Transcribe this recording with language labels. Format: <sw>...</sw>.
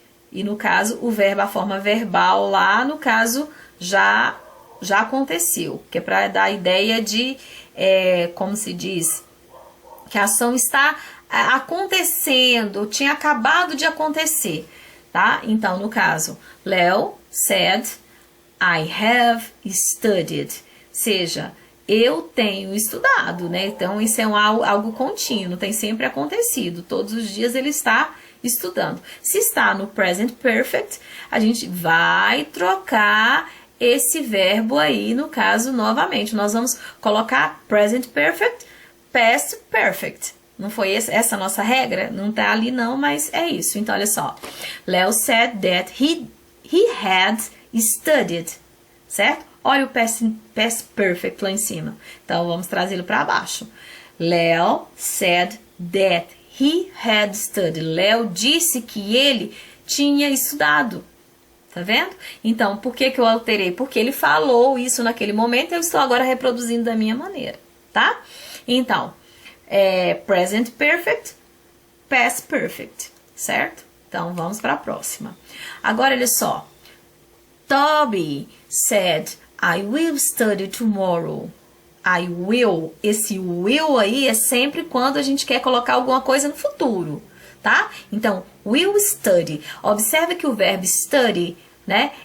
<pt>E no caso, o verbo, a forma verbal lá, no caso, já aconteceu. Que é para dar a ideia de, como se diz, que a ação está acontecendo, tinha acabado de acontecer, tá? Então, no caso,</pt> <en>Leo said, I have studied.</en> <pt>Seja, eu tenho estudado, né? Então, isso é algo contínuo, tem sempre acontecido. Todos os dias ele está estudando. Se está no present perfect, a gente vai trocar esse verbo aí, no caso, novamente. Nós vamos colocar present perfect, past perfect, Não foi essa a nossa regra? Não tá ali não, mas é isso. Então, olha só.</pt> <en>Leo said that he had studied,</en> <pt>certo? Olha o past perfect lá em cima. Então, vamos trazê-lo para baixo.</pt> <en>Leo said that he had studied.</en> <pt>Leo disse que ele tinha estudado. Tá vendo? Então, por que eu alterei? Porque ele falou isso naquele momento e eu estou agora reproduzindo da minha maneira, tá? Então, present perfect, past perfect, certo? Então, vamos para a próxima. Agora, olha só.</pt> <en>Toby said, I will study tomorrow. I will.</en> <pt>Esse will aí é sempre quando a gente quer colocar alguma coisa no futuro, tá? Então,</pt> <en>will study.</en> <pt>Observe que o verbo study, né?</pt>